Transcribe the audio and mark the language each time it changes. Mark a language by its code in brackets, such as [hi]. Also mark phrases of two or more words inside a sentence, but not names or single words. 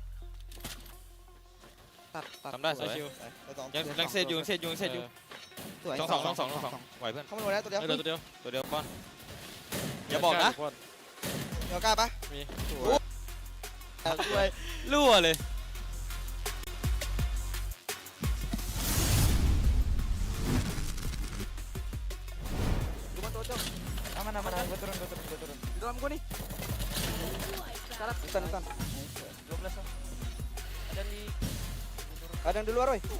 [th] ตัด ทำได้สวยยังเซตอยู่ สวย สองไหวเพื่อน เข้ามาโดนแล้วตัวเดียว ตัวเดียวป้อนอย่าบอกนะ เดี๋ยวกล้าปะ มี ด้วย รั่วเลย [id] Aman. Gua turun. Di dalam gua nih. Bukan. 12 lah. Ada yang di luar, Roy.